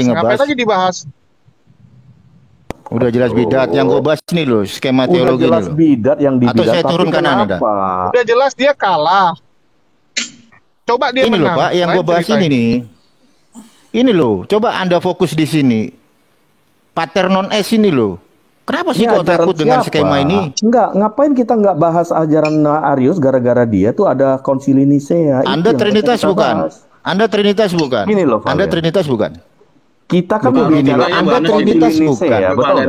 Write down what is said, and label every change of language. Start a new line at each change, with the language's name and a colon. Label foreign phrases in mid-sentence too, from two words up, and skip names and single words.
Indonesian: Ngapain lagi dibahas? Udah jelas bidat. Yang gue bahas nih loh, skema teologi jelas nih loh. Bidat yang dibidat. Atau saya turun kanan ada. Udah jelas dia kalah. Coba dia ini menang. Loh Pak, yang gue bahas ini nih. Ini loh, coba Anda fokus di sini.
Latin: Pater non es
Indonesian: ini loh. Kenapa sih kok takut dengan skema ini? Enggak, ngapain kita nggak bahas ajaran Arius gara-gara dia tuh ada konsili Nicea. Anda Trinitas bukan? Anda Trinitas bukan? Gini loh, Anda Trinitas bukan? Kita kan berbicara Anda Trinitas bukan? Betul enggak?